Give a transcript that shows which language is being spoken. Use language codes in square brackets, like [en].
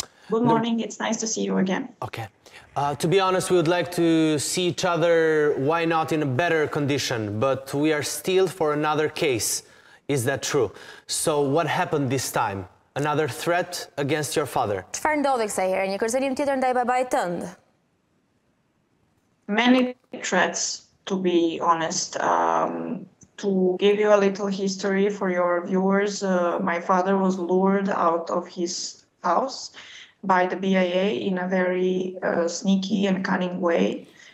[en] Good morning, it's nice to see you again. Okay. To be honest, we would like to see each other, why not in a better condition, but we are still for another case. Is that true? So what happened this time? Another threat against your father? [sq] Çfarë ndodhi kësaj herë? Një kërcënim tjetër ndaj babait tënd? [en] Many threats, to be honest. To give you a little history for your viewers, my father was lured out of his house by the BIA in a very sneaky and cunning way.